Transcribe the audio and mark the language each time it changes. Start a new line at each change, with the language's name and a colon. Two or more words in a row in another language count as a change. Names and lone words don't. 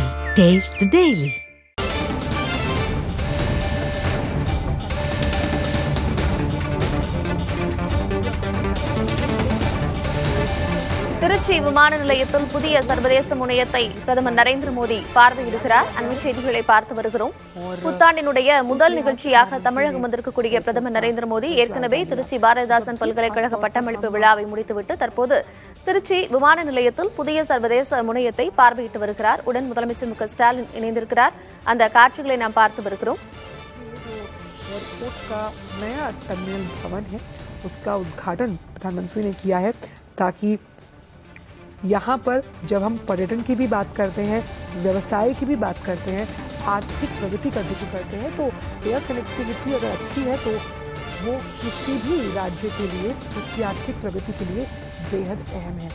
English: Taste the Daily.
Tamil: திருச்சி விமான நிலையத்தில் புதிய சர்வதேச முனையத்தை பிரதமர் நரேந்திர மோடி பார்வையிடுகிறார். அண்மை செய்திகளை பார்த்து வருகிறோம். புத்தாண்டினுடைய முதல் நிகழ்ச்சியாக தமிழகம் வந்திருக்கக்கூடிய பிரதமர் நரேந்திர மோடி ஏற்கனவே திருச்சி பாரதிதாசன் பல்கலைக்கழக பட்டமளிப்பு விழாவை முடித்துவிட்டு தற்போது திருச்சி விமான நிலையத்தில் புதிய சர்வதேச முனையத்தை பார்வையிட்டு வருகிறார். உடன் முதலமைச்சர் மு.க. ஸ்டாலின் இணைந்திருக்கிறார். அந்த காட்சிகளை நாம் பார்த்து வருகிறோம்.
Hindi: एयरपोर्ट का नया टर्मिनल भवन है, उसका उद्घाटन प्रधानमंत्री ने किया है ताकि यहाँ पर जब हम पर्यटन की भी बात करते हैं, व्यवसाय की भी बात करते हैं, आर्थिक प्रगति का जिक्र करते हैं, तो
English: air connectivity
Hindi: अगर अच्छी है तो वो किसी भी राज्य के लिए उसकी आर्थिक प्रगति के लिए बेहद अहम है।